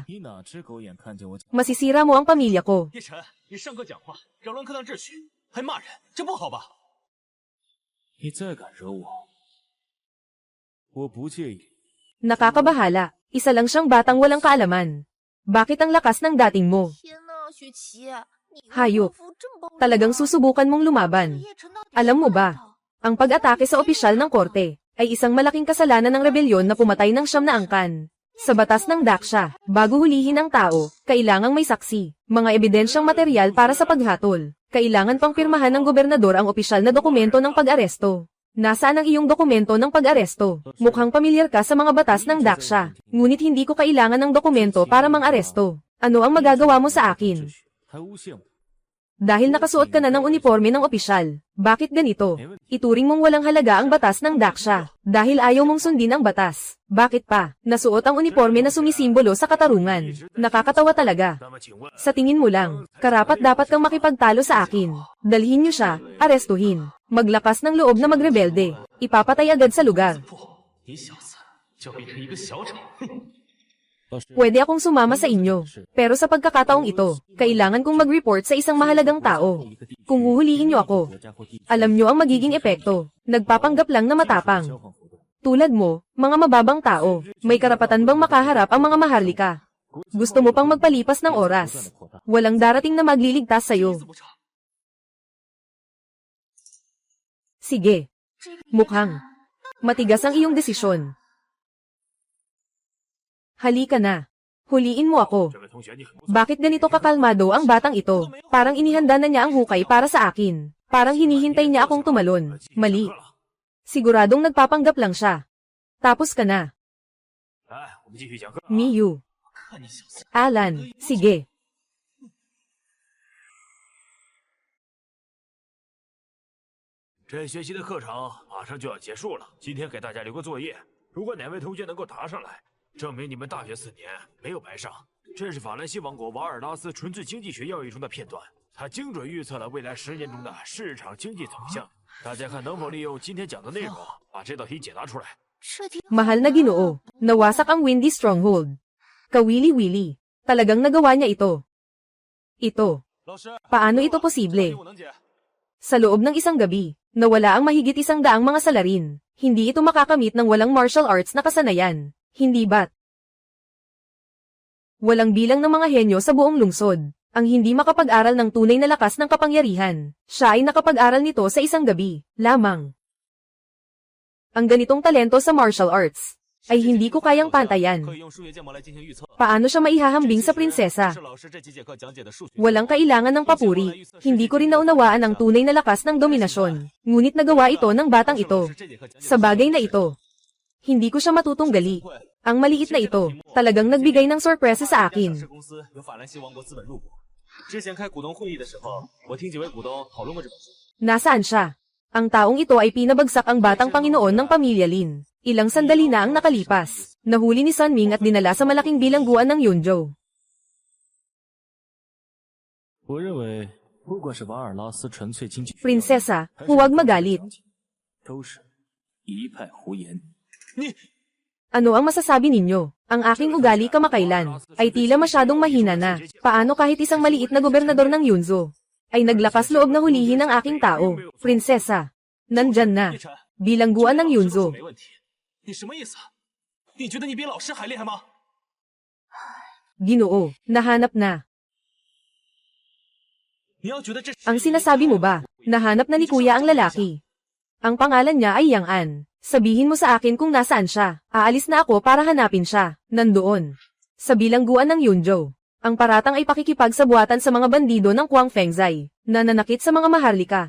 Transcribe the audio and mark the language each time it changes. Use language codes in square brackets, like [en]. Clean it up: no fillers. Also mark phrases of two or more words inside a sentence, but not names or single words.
[zh] 你哪只狗眼看见我？ [tl] Masisira mo ang pamilya ko. [zh] 叶晨，你上课讲话扰乱课堂秩序，还骂人，这不好吧？你再敢惹我，我不介意。 [tl] Nakakabahala. Isa lang siyang batang walang kaalaman. Bakit ang lakas ng dating mo? [zh] 天呐，雪琪，你的 [tl] Hayop. [zh] 功夫这么棒 [tl] Talagang susubukan mong lumaban. [zh] 叶晨到底 [tl] Alam mo [zh] 是 [tl] ba, [zh] 什么道 [tl] ang pag-atake sa opisyal ng korte ay isang malaking kasalanan ng rebelyon na pumatay ng 9 na angkan. Sa batas ng Daksha, bago hulihin ang tao, kailangang may saksi, mga ebidensyang material para sa paghatol. Kailangan pang pirmahan ng gobernador ang opisyal na dokumento ng pag-aresto. Nasaan ang iyong dokumento ng pag-aresto? Mukhang pamilyar ka sa mga batas ng Daksha, ngunit hindi ko kailangan ng dokumento para mang-aresto. Ano ang magagawa mo sa akin? [zh] 还诬陷我， [tl] Dahil nakasuot ka na ng uniforme ng opisyal. Bakit ganito? Ituring mong walang halaga ang batas ng Daksha. Dahil ayaw mong sundin ang batas. Bakit pa? Nasuot ang uniforme na sumisimbolo sa katarungan. Nakakatawa talaga. [zh] 那么请问， [tl] Sa tingin mo lang, karapat dapat kang makipagtalo sa akin. Dalhin niyo siya, arestuhin. Maglakas ng loob na magrebelde. Ipapatay agad sa lugar. [zh] 不，你小子就变成一个小丑。哼 [tl] Pwede akong sumama sa inyo. Pero sa pagkakataong ito, kailangan kong mag-report sa isang mahalagang tao. Kung huhuliin niyo ako, alam niyo ang magiging epekto. Nagpapanggap lang na matapang. [zh] 交换活动， [tl] Tulad mo, mga mababang tao, may karapatan bang makaharap ang mga maharlika? Gusto mo pang magpalipas ng oras. Walang darating na magliligtas sa'yo. [zh] 这不成， [tl] Sige. Mukhang matigas ang iyong desisyon. Halika na. Huliin mo ako. [zh] 这位同学，你很不错。 [tl] Bakit ganito kakalmado ang batang ito? Parang inihanda na niya ang hukay para sa akin. Parang hinihintay niya akong tumalon. Mali. Siguradong nagpapanggap lang siya. Tapos ka na. [zh] 来，我们继续讲课。 [tl] Miyu. [zh] 看你小子， [tl] Alan. Sige. [zh] 这学期的课程马上就要结束了，今天给大家留个作业，如果哪位同学能够答上来，证明你们大学4年没有白上。这是法兰西王国瓦尔拉斯纯粹经济学要义中的片段，它精准预测了未来10年中的市场经济走向。大家看能否利用今天讲的内容，把这道题解答出来。这题 [tl] Mahal na Ginoo. Nawasak ang Windy Stronghold. Kawili-wili. Talagang nagawa niya ito. Ito. [zh] 老师， [tl] Paano ito [zh] 这题 [tl] posible? [zh] 我能解。 [tl] Sa loob ng isang gabi, nawala ang mahigit 100 mga salarin. Hindi ito makakamit ng walang [en] martial arts [tl] na kasanayan. Hindi ba't? Walang bilang ng mga henyo sa buong lungsod. Ang hindi makapag-aral ng tunay na lakas ng kapangyarihan. Siya ay nakapag-aral nito sa isang gabi, lamang. Ang ganitong talento sa [en] martial arts, [tl] ay hindi ko kayang pantayan. [zh] 可以用数学建模来进行预测。 [tl] Paano siya maihahambing sa prinsesa? [zh] 是老师这几节课讲解的数学。 [tl] Walang kailangan ng papuri. Hindi ko rin naunawaan ang tunay na lakas ng dominasyon. Ngunit nagawa ito ng batang ito. Sa bagay na ito. Hindi ko siya matutunggali. Ang maliit na ito, talagang nagbigay ng sorpresa sa [zh] 上 [tl] akin. [zh] 市公司由法兰西王国资本入股。之前开股东会议的时候，我听几位股东讨论过这本书。 [tl] Nasaan siya? Ang taong ito ay pinabagsak ang batang Panginoon ng pamilya Lin. Ilang sandali na ang nakalipas. Nahuli ni Sun Ming at dinala sa malaking bilangguan ng Yunzhou. [zh] 我认为，不管是瓦尔拉斯纯粹经济学， [tl] Prinsesa, [zh] 还是 [tl] huwag magalit. [zh] 都是一派胡言。 [tl] Ano ang masasabi ninyo? Ang aking ugali kamakailan ay tila masyadong mahina na. Paano kahit isang maliit na gobernador ng Yunzhou ay naglakas loob na hulihin ang aking tao? Prinsesa, nandyan na. [zh] 叶晨， [tl] Bilangguan ng [zh] 你说 [tl] Yunzhou. [zh] 没问题，你什么意思？你觉得你比老师还厉害吗？ [tl] Ginoo, nahanap na. [zh] 你要觉得这是 [tl] Ang sinasabi mo ba? Nahanap na ni kuya ang lalaki. Ang pangalan niya ay Yang An. Sabihin mo sa akin kung nasaan siya. Aalis na ako para hanapin siya. Nandoon. Sa bilangguan ng Yunzhou. Ang paratang ay pakikipagsabuatan sa mga bandido ng Kuang Fengzai. Na nanakit sa mga maharlika.